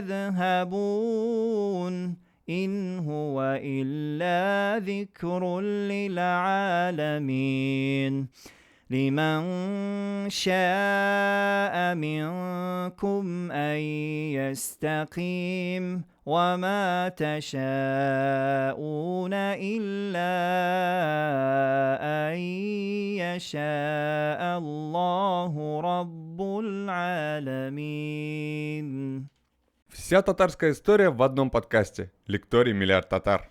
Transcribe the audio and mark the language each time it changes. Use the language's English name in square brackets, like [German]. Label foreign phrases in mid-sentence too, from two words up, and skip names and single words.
[Arabic] تذهبون إن هو إلا ذكر للعالمين لمن شاء منكم أن يستقيم وما تشاءون إلا أن يشاء الله رب العالمين. [Russian] Вся татарская история в одном подкасте. Лекторий «Миллиард татар».